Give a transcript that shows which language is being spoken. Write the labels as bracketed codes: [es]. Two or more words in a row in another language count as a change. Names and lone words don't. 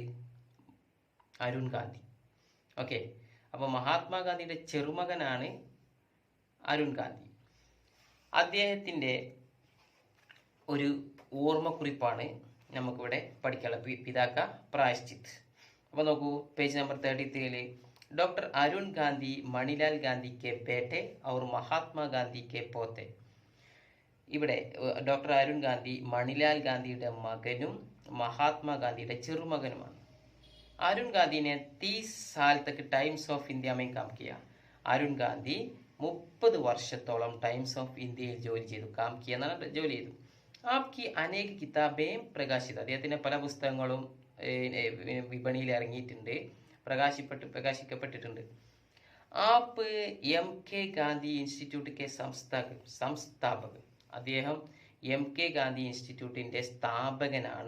[ml] അരുൺ ഗാന്ധി. ഓക്കെ. അപ്പോൾ മഹാത്മാഗാന്ധിയുടെ ചെറുമകനാണ് അരുൺ ഗാന്ധി. അദ്ദേഹത്തിൻ്റെ ഒരു ഓർമ്മക്കുറിപ്പാണ് നമുക്കിവിടെ പഠിക്കാനുള്ളത്, പിതാ കാ പ്രായശ്ചിത്ത്. അപ്പോൾ നോക്കൂ, പേജ് നമ്പർ 33, [hi] डॉक्टर अरुण गांधी मणिलाल गांधी के बेटे और महात्मा गांधी के पोते. [ml] ഇവിടെ ഡോക്ടർ അരുൺ ഗാന്ധി മണിലാൽ ഗാന്ധിയുടെ മകനും മഹാത്മാഗാന്ധിയുടെ ചെറുമകനുമാണ്. [hi] अरुण गांधी ने 30 साल तक टाइम्स ऑफ इंडिया में काम किया. [ml] അരുൺ ഗാന്ധി 30 വർഷത്തോളം ടൈംസ് ഓഫ് ഇന്ത്യയിൽ ജോലി ചെയ്തു. [hi] काम किया [ml] എന്നാണ് ജോലി ചെയ്തു. [hi] आपकी अनेक किताबें प्रकाशित, [ml] അദ്ദേഹത്തിന്റെ പല പുസ്തകങ്ങളും വിപണിയിൽ ഇറങ്ങിയിട്ടുണ്ട്, പ്രകാശിക്കപ്പെട്ടിട്ടുണ്ട്. [hi] आप एम के गांधी इंस्टीट्यूट के संस्थापक, [ml] അദ്ദേഹം എം കെ ഗാന്ധി ഇൻസ്റ്റിറ്റ്യൂട്ടിന്റെ സ്ഥാപകനാണ്.